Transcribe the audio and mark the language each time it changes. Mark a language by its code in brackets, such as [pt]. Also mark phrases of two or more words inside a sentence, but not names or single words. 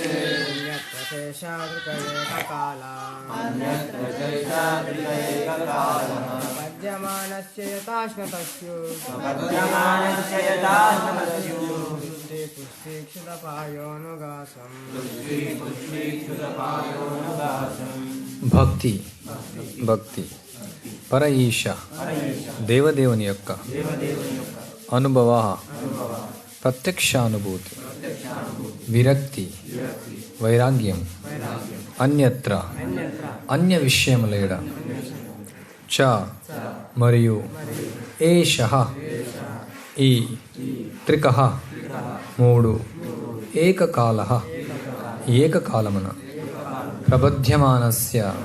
[sa] अन्यत्र चैषा त्रिक एककालः अन्यत्र चैषा त्रिक एककालः प्रपद्यमानस्य यथाश्नतस्यो प्रपद्यमानस्य यथाश्नतस्यो तुष्टि पुष्टि क्षुदपायोनुघासं तुष्टि क्षुदपायोनुघासं [te] భక్తి భక్తి పర ఈశ దేవదేవుని యొక్క అనుభవ ప్రత్యక్షానుభూతి విరక్తి వైరాగ్యం అన్యత్ర అన్య విషయములేడ చ మరియు ఏషః ఈ త్రికః మూడు ఏకకాలః ఏకకాలమున ప్రబధ్యమానస్య